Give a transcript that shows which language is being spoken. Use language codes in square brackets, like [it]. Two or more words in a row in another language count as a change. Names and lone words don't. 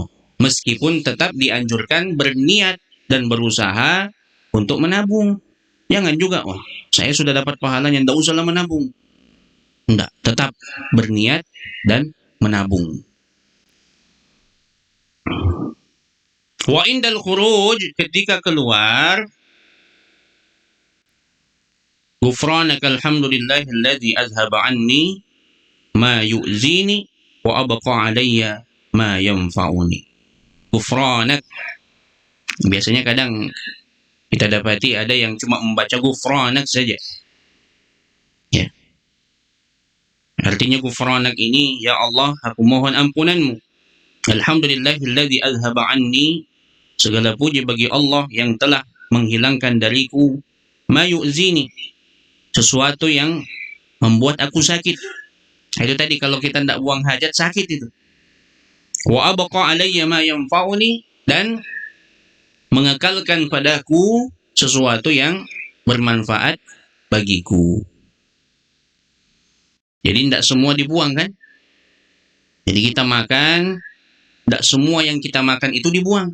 [id] Meskipun tetap dianjurkan berniat dan berusaha untuk menabung. Jangan juga, wah saya sudah dapat pahalanya, tidak usahlah menabung. Tidak, tetap berniat dan menabung. [ar] وعند الخروج, [id] ketika keluar, [ar] غفرانك الحمد لله الذي أذهب عني ما يؤذيني وأبقى علي ما ينفعني. غفرانك. [id] Biasanya kadang kita dapati ada yang cuma membaca ghufranak saja. Ya. Artinya ghufranak ini, ya Allah, aku mohon ampunanmu. [ar] الحمد لله الذي أذهب عني, [id] segala puji bagi Allah yang telah menghilangkan dariku [ar] ما يؤذيني, [id] sesuatu yang membuat aku sakit. Itu tadi kalau kita tidak buang hajat sakit itu. [ar] وأبقى علي ما ينفعني, [id] dan mengekalkan padaku sesuatu yang bermanfaat bagiku. Jadi tidak semua dibuang kan? Jadi kita makan, tidak semua yang kita makan itu dibuang.